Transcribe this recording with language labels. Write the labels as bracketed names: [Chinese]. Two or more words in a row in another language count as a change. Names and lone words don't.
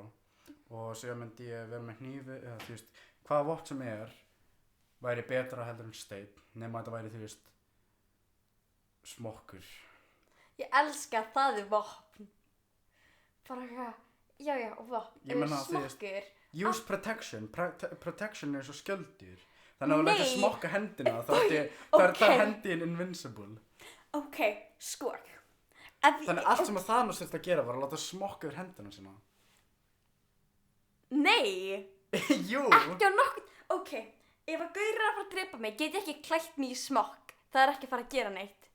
[Icelandic] Og síðan myndi ég vera með hnífi eða þú veist, hvaða vopn sem væri betra heldur en steinn, nema þetta væri þú veist, smokkur. Ég elska það vopn. Bara eitthvað, já, vopn, Ég meina, þú veist, smokkur. [English] Use protection, [Icelandic] protection er svo skjöldur. Þannig að þú lætur smokka hendina, þá er hendin invincible. Ok, sko. Þannig allt sem að Thanos þurfti að gera var að láta smokka yfir hendina sína. Nei, Jú. ekki á nokkuð, ok, ef að gaurar að fara að drepa mig, get ég ekki klætt mig í smokk, það er ekki að fara að gera neitt.